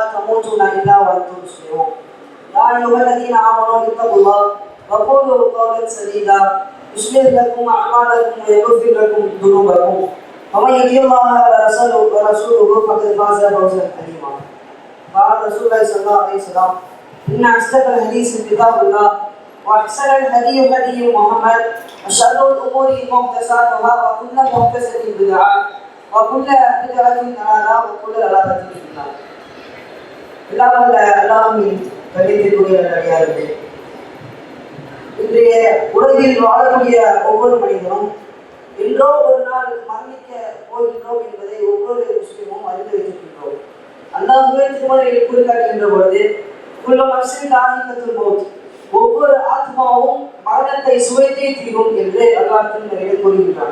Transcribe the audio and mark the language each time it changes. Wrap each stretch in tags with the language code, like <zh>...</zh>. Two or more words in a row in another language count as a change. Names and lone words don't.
<ar>تموتن الا وانتم مسلمون يا ايها الذين امنوا اتقوا الله وقولوا قولا سديدا يصلح لكم اعمالكم ويغفر لكم ذنوبكم ومن يطع الله ورسوله فقد فاز فوزا عظيما قال رسول الله صلى الله عليه وسلم ان اصدق الحديث كتاب الله واحسن الهدي هدي محمد وشر الامور محدثاتها وكل محدثه بدعه وكل بدعه ضلاله وكل ضلاله في النار.</ar> <ta>அல்லாஹ்வின் கண்ணியத்திற்குரிய நல்லடியார்களே, இன்றைய உலகில் வாழக்கூடிய ஒவ்வொரு மனிதனும் என்றோ ஒரு நாள் மரணிக்க போகின்றோம் என்பதை ஒவ்வொரு முஸ்லிமும் அறிந்து வைத்திருக்கின்றோம். அல்லாஹ்வே திருமறையில் குறிக்காட்டுகின்ற பொழுது</ta> <ar>كل نفس ذائقة الموت,</ar> <ta>ஒவ்வொரு ஆத்மாவும் மரணத்தை சுவைத்தே தீரும் என்று அல்லாஹ் திருமறையில் கூறுகின்றார்.</ta>